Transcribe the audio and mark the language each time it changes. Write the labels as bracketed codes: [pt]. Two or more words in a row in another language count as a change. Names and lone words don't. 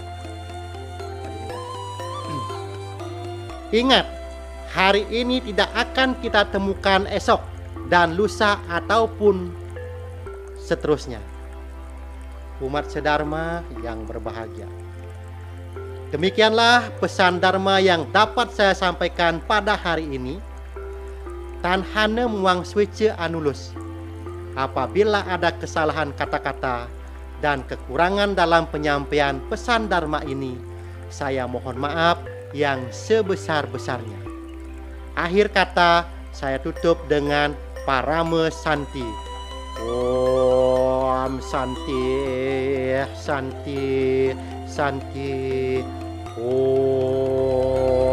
[id] Ingat, hari ini tidak akan kita temukan esok dan lusa ataupun seterusnya. Umat sedharma yang berbahagia, demikianlah pesan dharma yang dapat saya sampaikan pada hari ini. [kaw] Tan hana muang swece anulus. [id] Apabila ada kesalahan kata-kata dan kekurangan dalam penyampaian pesan dharma ini, saya mohon maaf yang sebesar-besarnya. Akhir kata saya tutup dengan [sa] parame santi. Om santi, santi, santi. Om.